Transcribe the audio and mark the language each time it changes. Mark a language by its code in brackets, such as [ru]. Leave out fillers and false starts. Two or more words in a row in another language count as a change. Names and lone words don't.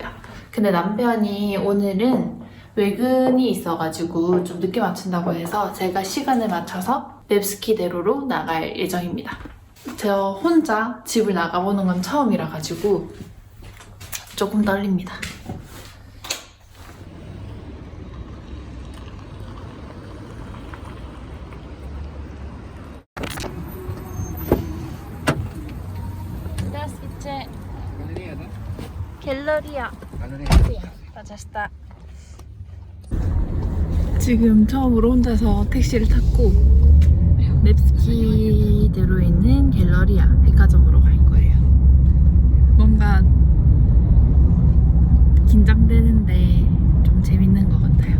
[ko] 근데 남편이 오늘은 외근이 있어가지고 좀 늦게 맞춘다고 해서 제가 시간을 맞춰서 넵스키대로로 나갈 예정입니다. 저 혼자 집을 나가보는 건 처음이라 가지고 조금 떨립니다. [ru] Здравствуйте. Галерея, да? [ko] 갤러리아. [ru] Галерея. [ko] 맞았다. 지금 처음으로 혼자서 택시를 탔고 넵스키대로에 있는 갤러리아 백화점으로 갈 거예요. 뭔가 긴장되는데 좀 재밌는 것 같아요.